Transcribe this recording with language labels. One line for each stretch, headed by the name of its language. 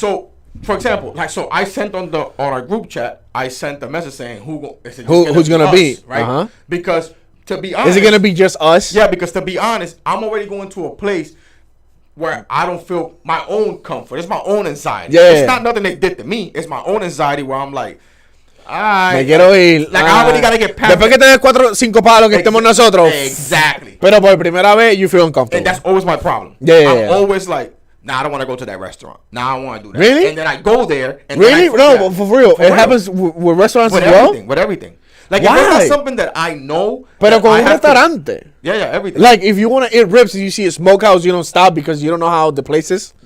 English: So, for example, like, so I sent on our group chat, I sent a message saying who's gonna be, right? Because to be honest, is it gonna be just us? Yeah, because to be honest, I'm already going to a place where I don't feel my own comfort. It's my own anxiety. Yeah. It's not nothing they did to me. It's my own anxiety where I'm like,
Spanish: me quiero ir.
English: Like, I already gotta get past.
Spanish: Después que te des 4-5 palos que estemos nosotros.
English: Exactly.
Spanish: Pero por primera vez,
English: you feel uncomfortable. And that's always my problem. Yeah. I'm always like, nah, I don't want to go to that restaurant. Nah, I don't want to do that. Really? And then I go there. And really? No, for real. It happens with restaurants as well? With everything. Like, why? If it's not something that I know.
Spanish: Pero con un restaurante.
English: Yeah, everything. Like, if you want to eat ribs and you see a smokehouse, you don't stop because you don't know how the place is?